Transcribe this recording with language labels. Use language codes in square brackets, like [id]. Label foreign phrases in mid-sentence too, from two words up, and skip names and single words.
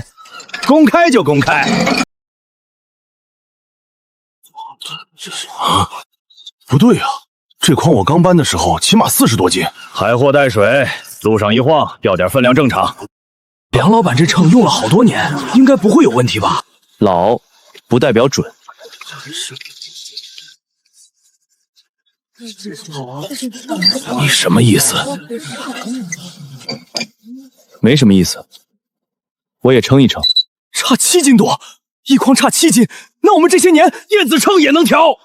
[zh] 公開就公開。不對啊，這筐我剛搬的時候起碼40多斤。海貨帶水，路上一晃掉點分量正常。梁老闆這秤用了好多年，應該不會有問題吧？老不代表準。你什麼意思？沒什麼意思，我也稱一稱。差7斤多，一筐差7斤，那我們這些年電子秤也能調。